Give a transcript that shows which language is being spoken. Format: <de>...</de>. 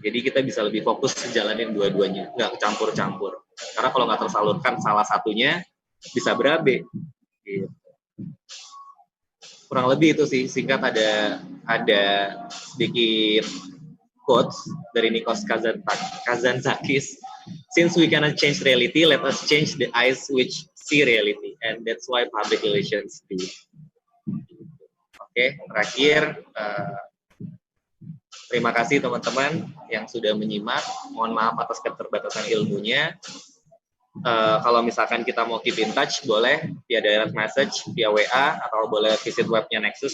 <id>Jadi kita bisa lebih fokus menjalanin dua-duanya, nggak campur-campur. Karena kalau nggak tersalurkan salah satunya, bisa berabe. Gitu. Kurang lebih itu sih, singkat ada sedikit quotes dari Nikos Kazantzakis.</id> <en>Since we cannot change reality, let us change the eyes which see reality, and that's why public relations do.</en> <id>Oke, terakhir, terima kasih teman-teman yang sudah menyimak. Mohon maaf atas keterbatasan ilmunya. Kalau misalkan kita mau</id> <en>keep in touch,</en> <id>boleh via direct message, via WA, atau boleh visit webnya Nexus.</id>